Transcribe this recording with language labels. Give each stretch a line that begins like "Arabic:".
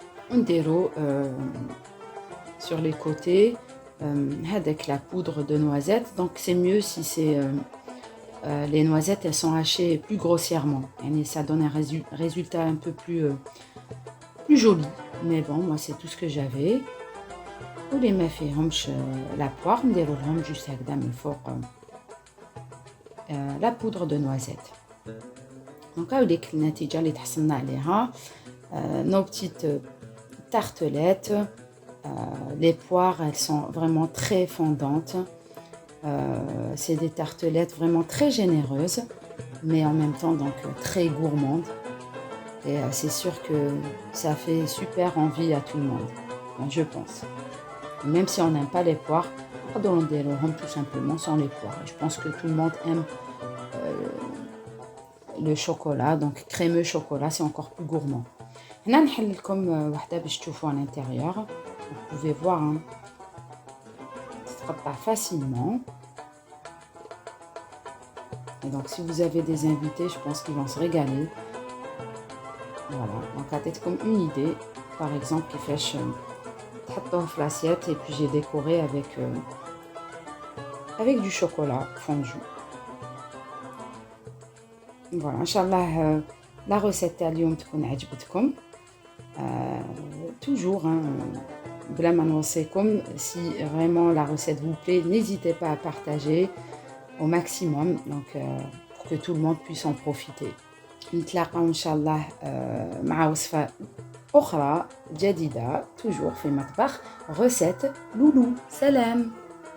Arabic: ونديرو
French: sur les côtés avec la poudre de noisettes. Donc c'est mieux si c'est les noisettes, elles sont hachées plus grossièrement et ça donne un résultat un peu plus joli. Mais bon, moi c'est tout ce que j'avais.
Arabic: واللي ما فيهمش
French: la poire
Arabic: نديرو لهم juste هكذا من فوق
French: la poudre de noisette.
Arabic: Donc هاوليك النتيجة اللي تحصلنا عليها.
French: Nos petites tartelettes. Les poires, elles sont vraiment très fondantes. C'est des tartelettes vraiment très généreuses, mais en même temps donc très gourmandes. Et c'est sûr que ça fait super envie à tout le monde, je pense. Même si on n'aime pas les poires,
Arabic: نقدروا نديروهم
French: tout simplement sans les poires. Je pense que tout le monde aime le chocolat, donc crémeux chocolat, c'est encore plus gourmand.
Arabic: هنا نحل لكم واحدة باش تشوفوا
French: à l'intérieur. Vous pouvez voir, hein, ça se
Arabic: تقطع
French: facilement. Et donc si vous avez des invités, je pense qu'ils vont se régaler. Voilà, donc
Arabic: عطيتكم
French: une idée, par exemple
Arabic: كيفاش تحطوه في
French: l'assiette et puis j'ai décoré avec du chocolat fondu. Voilà, Inch'Allah, la recette
Arabic: تاع اليوم تكون عجبتكم.
French: Toujours, hein,
Arabic: بلا ما نوصيكم,
French: si vraiment la recette vous plaît, n'hésitez pas à partager au maximum, donc pour que tout le monde puisse en profiter.
Arabic: نتلاقاو إن شاء الله مع وصفة أخرى جديدة
French: toujours
Arabic: في مطبخ recette لولو. سلام.